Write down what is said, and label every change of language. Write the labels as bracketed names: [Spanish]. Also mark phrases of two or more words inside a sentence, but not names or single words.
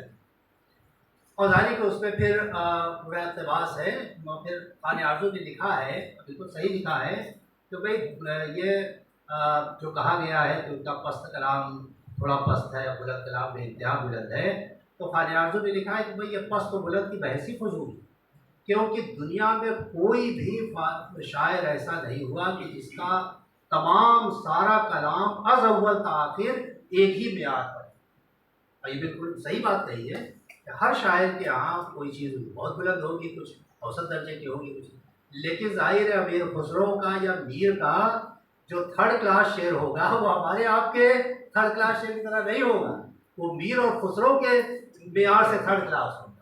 [Urdu] اور ظاہر کہ اس میں پھر پورا اقتباس ہے، پھر خان آرزو نے لکھا ہے، بالکل صحیح لکھا ہے کہ بھائی یہ جو کہا گیا ہے کہ ان کا پست کلام تھوڑا پست ہے، بلند کلام بے انتہا بلند ہے، تو خان آرزو نے لکھا ہے کہ بھائی یہ پست و بلند کی بحث ہی فضول، کیونکہ دنیا میں کوئی بھی شاعر ایسا نہیں ہوا کہ جس کا تمام سارا کلام [Persian] از اول تا آخر [Urdu] ایک ہی معیار پر ہے۔ اور یہ بالکل صحیح بات کہی ہے کہ ہر شاعر کے یہاں کوئی چیز بہت بلند ہوگی، کچھ اوسط درجے کی ہوگی، کچھ، لیکن ظاہر ہے امیر خسرو کا یا میر کا جو [English] third class [Urdu] شعر ہوگا وہ ہمارے آپ کے [English] third class [Urdu] شعر کی طرح نہیں ہوگا، وہ میر اور خسرو کے معیار سے [English] third class [Urdu] ہوگا۔